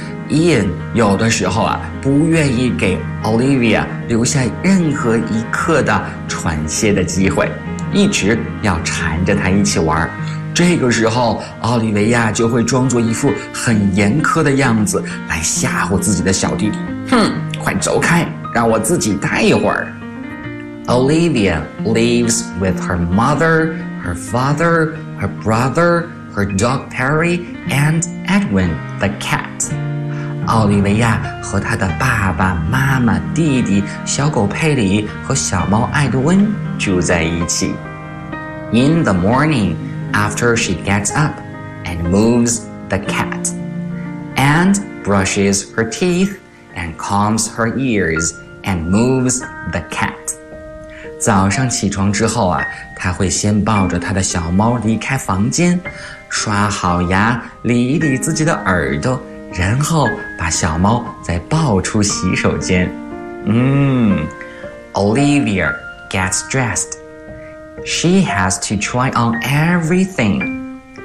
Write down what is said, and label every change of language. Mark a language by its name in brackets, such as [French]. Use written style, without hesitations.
[Chinese] Ian 有的时候啊，不愿意给 Olivia 留下任何一刻的喘歇的机会，一直要缠着她一起玩。这个时候，奥利维亚就会装作一副很严苛的样子来吓唬自己的小弟弟。哼，快走开，让我自己待一会儿。 [English] Olivia lives with her mother, her father, her brother, her dog Perry, and Edwin the cat. [Chinese] 奥利维亚和她的爸爸妈妈、弟弟、小狗佩里和小猫艾德温住在一起。 [English] In the morning,After she gets up and moves the cat and brushes her teeth and calms her ears and moves the cat. [Chinese] 早上起床之后啊，她会先抱着她的小猫离开房间，刷好牙，理一理自己的耳朵，然后把小猫再抱出洗手间。 [English] Olivia gets dressed. She has to try on everything.